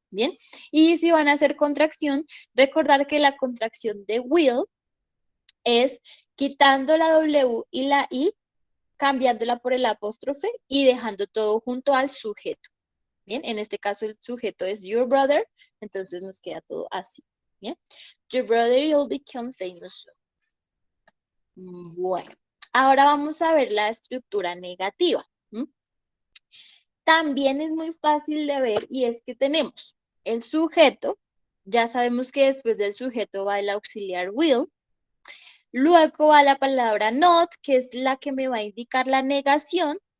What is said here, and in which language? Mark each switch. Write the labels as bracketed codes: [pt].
[es] Bien, y si van a hacer contracción, recordar que la contracción de will es quitando la W y la I, cambiándola por el apóstrofe y dejando todo junto al sujeto. Bien, en este caso el sujeto es your brother, entonces nos queda todo así. Bien, [en] your brother will become famous soon. [es] Bueno, ahora vamos a ver la estructura negativa. También es muy fácil de ver y es que tenemos el sujeto, ya sabemos que después del sujeto va el auxiliar will. Luego va la palabra not, que es la que me va a indicar la negación.